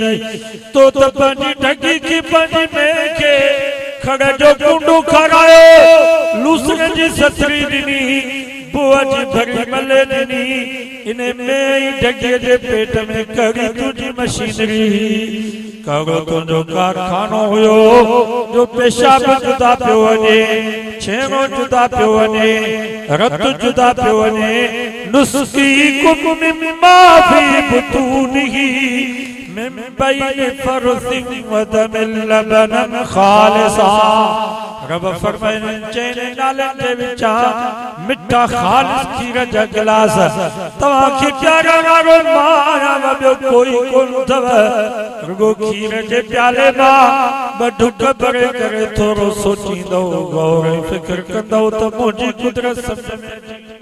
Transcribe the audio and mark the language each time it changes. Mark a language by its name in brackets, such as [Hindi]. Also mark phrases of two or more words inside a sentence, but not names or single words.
[Sindhi] तो त पंहिंजी ढगी खे, पंहिंजी मेह खे खड़ जो कुंडो खारायो, लूसर जी सतरी ॾिनी, बुआ जी भरी मले ॾिनी, इन में ई ढगे जे पेट में कड़ी तुंहिंजी मशीनरी, कड़ो तुंहिंजो कारखानो हुयो जो पेशाब जुदा पियो वञे, छेणो जुदा पियो वञे, रत जुदा पियो वञे। [Arabic] نسقيكم مما في بطونه من بين فرث و دم لبنا خالصا. [Sindhi] रब फरमाइनि चइनि नालनि जे विचां मिठा ख़ालिस खीर जा गिलास तव्हांखे प्यारण वारो मां आहियां, ॿियो कोई कोन अथव। रुगो खीर जे प्याले मां ॿ ढुक भरे करे थोरो सोचींदो, गौर ऐं फ़िक्र कंदो त मुंहिंजी कुदरत सम्झ में अची।